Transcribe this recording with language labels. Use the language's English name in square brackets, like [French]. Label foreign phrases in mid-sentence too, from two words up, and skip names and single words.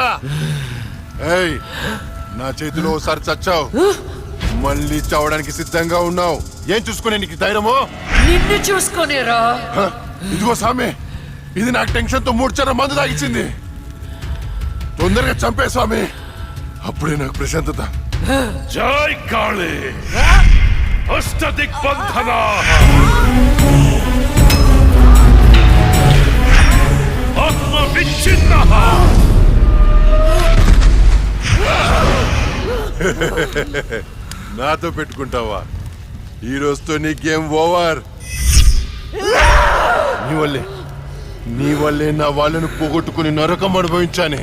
[Telugu] ఏయ్, నా చేతిలో ఒకసారి చచ్చావు, మళ్ళీ చావడానికి సిద్ధంగా ఉన్నావు. ఏం చూసుకునే నీకు ధైర్యమో? నిన్ను చూసుకునేరా. ఇదిగో స్వామి, ఇది నాకు టెన్షన్ తో 3 చర్ర మందు తాగిచ్చింది. తొందరగా చంపే స్వామి, అప్పుడే నాకు ప్రశాంతత. [Sanskrit] जय काले अष्टदिग्बन्धना आत्मविच्छिन्नः [Telugu] నాతో పెట్టుకుంటావా? ఈ రోజుతో నీ గేమ్ ఓవర్. నీ వల్లే నా వాళ్ళను పోగొట్టుకుని నరకం అనుభవించానే.